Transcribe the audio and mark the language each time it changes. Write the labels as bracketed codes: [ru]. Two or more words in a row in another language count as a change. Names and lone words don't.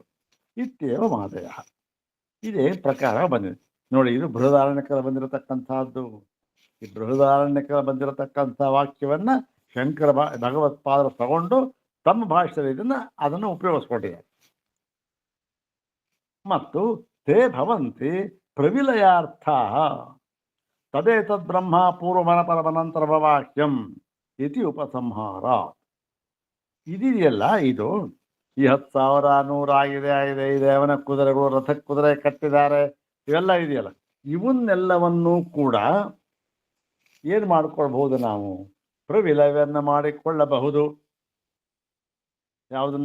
[sa] ಇತ್ಯೇವ ಮಾದಯ. [kn] ಇದೇ ಪ್ರಕಾರ ಬಂದಿದೆ ನೋಡಿ. ಇದು ಬೃಹದಾರಣ್ಯಕರ ಬಂದಿರತಕ್ಕಂಥದ್ದು. ಈ ಬೃಹದಾರಣ್ಯಕರ ಬಂದಿರತಕ್ಕಂಥ ವಾಕ್ಯವನ್ನು ಶಂಕರ ಭಗವತ್ಪಾದರು ತಗೊಂಡು ತಮ್ಮ ಭಾಷೆಯಲ್ಲಿ ಅದನ್ನು ಉಪಯೋಗಿಸ್ಕೊಂಡಿದ್ದಾರೆ. [sa] ಮತ್ತು ತೇ ಭವಂತಿ ಪ್ರವಿಲಯಾರ್ಥ ತದೇತದ್ ಬ್ರಹ್ಮ ಪೂರ್ವಮನಪರಮನಂತರ ವಾಕ್ಯಂ ಇತಿ ಉಪಸಂಹಾರ. [kn] ಇದೆಯಲ್ಲ, ಇದು ಈ 10,000 100 ಇದೆ, ಅವನ ಕುದುರೆಗಳು, ರಥಕ್ಕೆ ಕುದುರೆ ಕಟ್ಟಿದ್ದಾರೆ, ಇವೆಲ್ಲ ಇದೆಯಲ್ಲ, ಇವನ್ನೆಲ್ಲವನ್ನೂ ಕೂಡ ಏನು ಮಾಡಿಕೊಳ್ಬಹುದು? ನಾವು ಪ್ರವಿಲಯವನ್ನು ಮಾಡಿಕೊಳ್ಳಬಹುದು. ಯಾವುದನ್ನ?